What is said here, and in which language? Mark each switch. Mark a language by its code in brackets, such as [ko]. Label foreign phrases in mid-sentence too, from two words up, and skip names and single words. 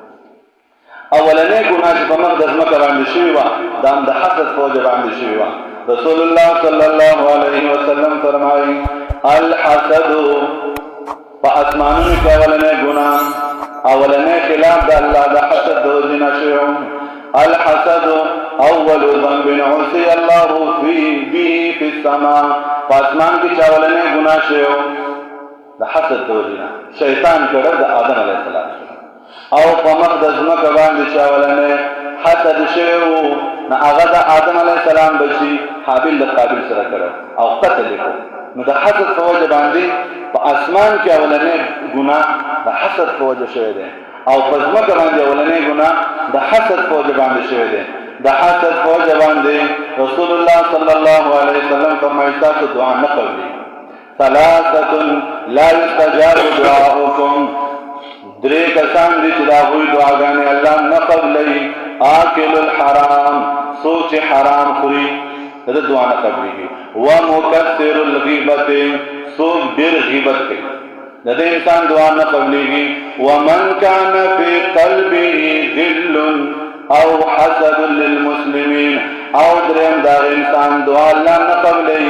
[ps] اولنې ګناه چې په مخ د ځمکه باندې شوې وه دا هم د حسد په وجه باندې شوې وه رسول الله [ar] صلی الله علیه وسلم [ps] فرمایي الحسد په اسمانونو کې اولنې ګناه اولنې خلاف د الله د حسد د وجې نه شوی [ar] الحسد اول ذنب عصي الله به في السماء [ps] په اسمان کې چې اولنې ګناه شوی د حسد د وجې نه شیطان کړی د آدم [ar] علیه السلام [ps] او په مخ د ځمکه باندې چې اولنې حسد شوی و نو هغه د آدم [ar] علیه السلام [ps] بچي حابیل د قابیل سره کړی او قتل یې کړ نو د حسد په وجه باندې په اسمان کې اولنې ګناه د حسد په وجه شوی دی او په ځمکه باندې اولنې ګناه د حسد په وجه باندې شوی دی د حسد په وجه باندې رسول الله [ar] صلی الله علیه وسلم [ps] فرمایي تاسو دعا نه کوئ [ar] ثلاثه لا يستجاب دعاؤکم [ps] درې کسان دي چې د هغوی دعاګانې الله نه قبلوي [ar] آکل الحرام [ps] څوک چې حرام خوري د ده دعا نه قبلېږي [ar] ومکثر الغیبت [ps] څوک ډېر غیبت کوي د دې انسان دعا نه قبلېږي [ar] ومن کان فی قلبه غل [ps] او [ar] حسد للمسلمین [ps] او دریم دا انسان دعا الله نه قبلوي